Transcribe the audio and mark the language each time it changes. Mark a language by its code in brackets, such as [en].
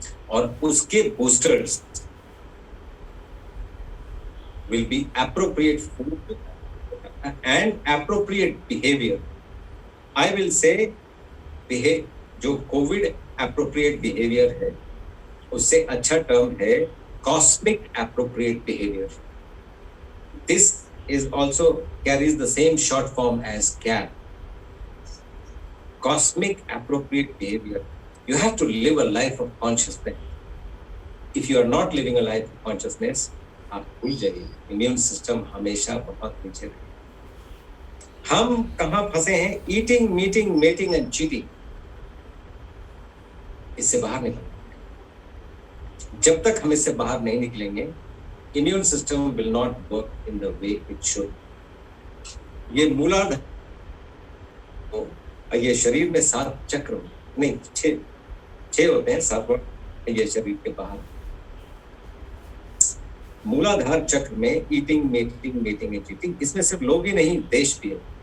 [hi] और उसके [en] Boosters will be appropriate food and appropriate behaviour. I will say जो Covid appropriate behaviour [hi] है, उससे अच्छा टर्म है [en] Cosmic appropriate behaviour. This is also carries the same short form as CAP. Cosmic appropriate behavior. You have to live a life of consciousness. If you are not living a life of consciousness, [hi] आप भूल जाइए, immune system हमेशा बहुत पीछे रहेगा। हम कहाँ फंसे हैं? [en] Eating, meeting, mating and cheating. [hi] इससे बाहर निकलना। जब तक हम इससे बाहर नहीं निकलेंगे, [en] immune system will not work in the way it should. [hi] ये मूलाधार, ये शरीर में 7 चक्र नहीं 6 होते हैं, 7 ये शरीर के बाहर। मूलाधार चक्र में [en] eating, mating and cheating, [hi] इसमें सिर्फ लोग ही नहीं, देश भी है।